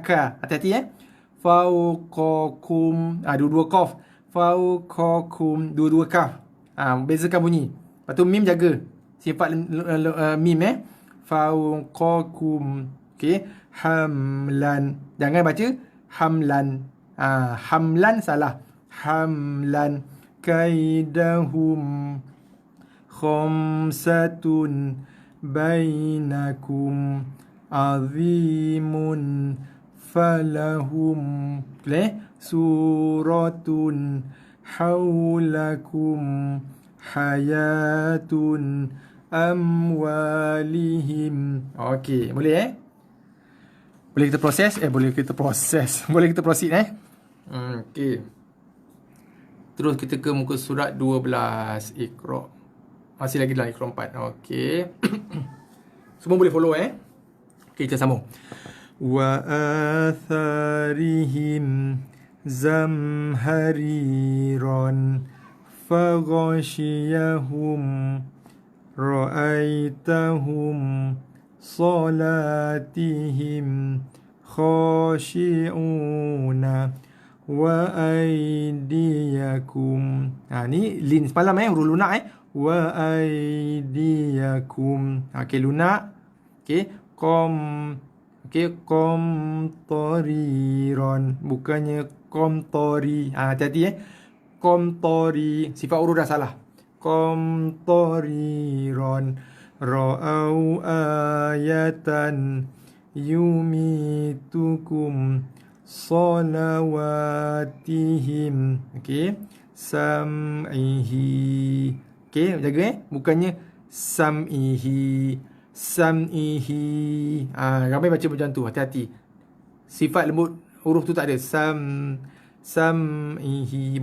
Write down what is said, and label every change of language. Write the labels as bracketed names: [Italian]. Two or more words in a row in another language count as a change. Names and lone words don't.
[Malay] Hati-hati Fawqakum. Dua-dua qaf. Fawqakum. Dua-dua kaf. Bezakan bunyi. Lepas tu mim jaga sifat mim Fawqakum. Okey. Hamlan. Jangan baca hamlan. Hamlan salah. Hamlan. [Arabic] كيدهم خمسة بينكم عظيم فلهم. سورة حولكم حياة أموالهم. [Malay] Okey, boleh Boleh kita proses? Boleh kita proceed Okey. Terus kita ke muka surat 12, Iqra. Masih lagi dalam Iqra 4. Okey. Semua boleh follow Okey, kita sambung. [Arabic] وآثارهم زمهريرا فغشيهم رأيتهم صلاتهم خاشعون وأيديكم. [Malay] Ni lin semalam huruf lunak [Arabic] وأيديكم. [Malay] Okey, lunak. Okey, qamtariran. Bukannya qamtari. Hati-hati qamtari. Sifat huruf dah salah. Qamtariran. [Arabic] رأوا آية يميتكم صلواتهم. [Malay] Okey. Sam'ihi. Okey, jaga bukannya sam'ihi. Ramai baca macam tu. Hati-hati. Sifat lembut huruf tu tak ada. sam'ihi.